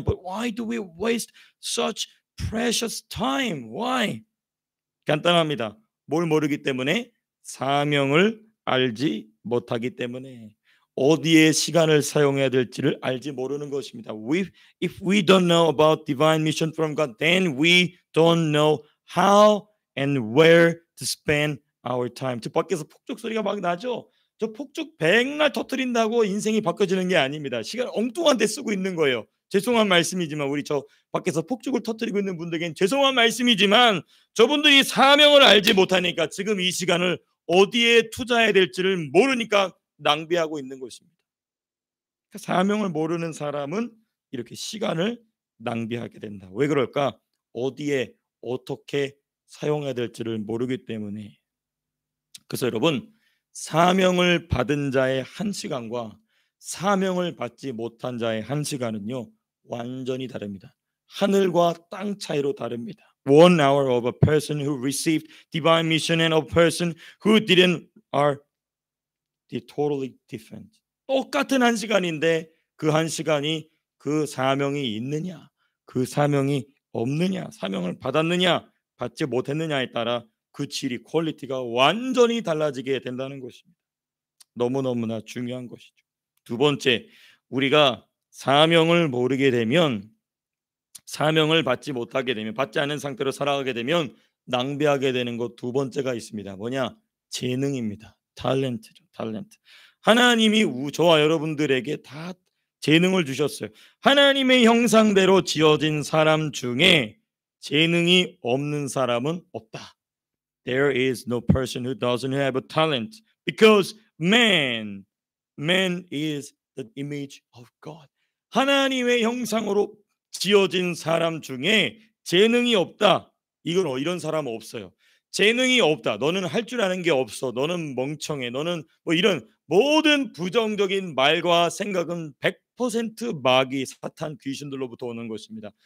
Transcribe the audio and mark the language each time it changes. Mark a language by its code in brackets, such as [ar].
[en] But why do we waste such precious time? Why? [ko] 간단합니다. 뭘 모르기 때문에? 사명을 알지 못하기 때문에. 어디에 시간을 사용해야 될지를 알지 모르는 것입니다. [en] If we don't know about divine mission from God, then we don't know how and where to spend our time. [ko] 저 밖에서 폭죽 소리가 막 나죠? 저 폭죽 백날 터뜨린다고 인생이 바꿔지는 게 아닙니다. 시간 엉뚱한 데 쓰고 있는 거예요. 죄송한 말씀이지만 우리 저 밖에서 폭죽을 터뜨리고 있는 분들에겐 죄송한 말씀이지만 저분들이 사명을 알지 못하니까 지금 이 시간을 어디에 투자해야 될지를 모르니까 낭비하고 있는 것입니다. 사명을 모르는 사람은 이렇게 시간을 낭비하게 된다. 왜 그럴까? 어디에 어떻게 사용해야 될지를 모르기 때문에. 그래서 여러분, 사명을 받은 자의 한 시간과 사명을 받지 못한 자의 한 시간은요 완전히 다릅니다. 하늘과 땅 차이로 다릅니다. [en] 1 hour of a person who received divine mission and a person who didn't are totally different. [ko] 똑같은 한 시간인데 그 한 시간이 그 사명이 있느냐, 그 사명이 없느냐, 사명을 받았느냐, 받지 못했느냐에 따라 그 질이 퀄리티가 완전히 달라지게 된다는 것입니다. 너무너무나 중요한 것이죠. 두 번째, 우리가 사명을 모르게 되면, 사명을 받지 못하게 되면, 받지 않은 상태로 살아가게 되면 낭비하게 되는 것 두 번째가 있습니다. 뭐냐? 재능입니다. 탤런트죠. 탤런트. 하나님이 저와 여러분들에게 다 재능을 주셨어요. 하나님의 형상대로 지어진 사람 중에 재능이 없는 사람은 없다. [en] There is no person who doesn't have a talent because man is the image of God. [ko] 하나님의 형상으로 지어진 사람 중에 재능이 없다. 이런 사람은 없어요. 재능이 없다. 너는 할 줄 아는 게 없어. 너는 멍청해. 너는 뭐 이런 모든 부정적인 말과 생각은 100% 마귀, 사탄, 귀신들로부터 오는 것입니다.